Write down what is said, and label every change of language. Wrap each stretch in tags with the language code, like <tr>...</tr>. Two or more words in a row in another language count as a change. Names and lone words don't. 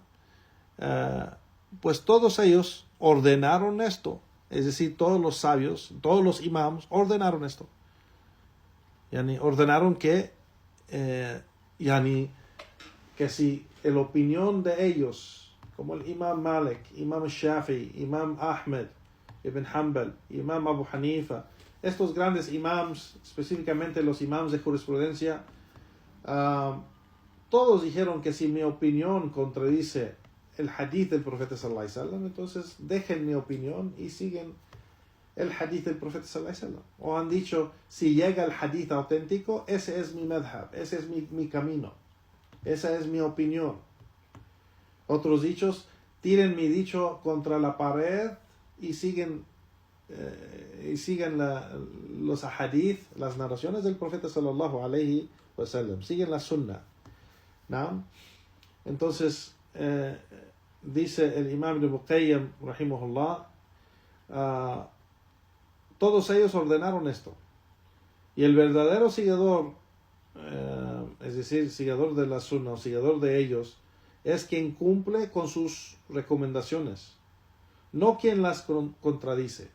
<es>Pues todos ellos ordenaron esto, es decir, todos los sabios, todos los imams ordenaron esto. Ordenaron que si la opinión de ellos, como el Imam Malik, Imam Shafi, Imam Ahmed Ibn Hanbal, Imam Abu Hanifa, estos grandes imams, específicamente los imams de jurisprudencia, todos dijeron que si mi opinión contradice el hadith del profeta</es> <ar>صلى الله عليه وسلم,</ar> <es>entonces dejen mi opinión y siguen el hadith del profeta</es> <ar>صلى الله عليه وسلم.</ar> <es>O han dicho, si llega el hadith auténtico, ese es mi madhab, ese es mi camino, esa es mi opinión. Otros dichos, tiren mi dicho contra la pared y siguen los hadith, las narraciones del profeta</es> <ar>صلى الله عليه وسلم,</ar> <es>siguen la sunna, ¿no? Entonces dice el Imam Ibn Qayyim rahimahullah, todos ellos ordenaron esto, y el verdadero seguidor, es decir, seguidor de la sunna o seguidor de ellos, es quien cumple con sus recomendaciones, no quien las contradice.</es>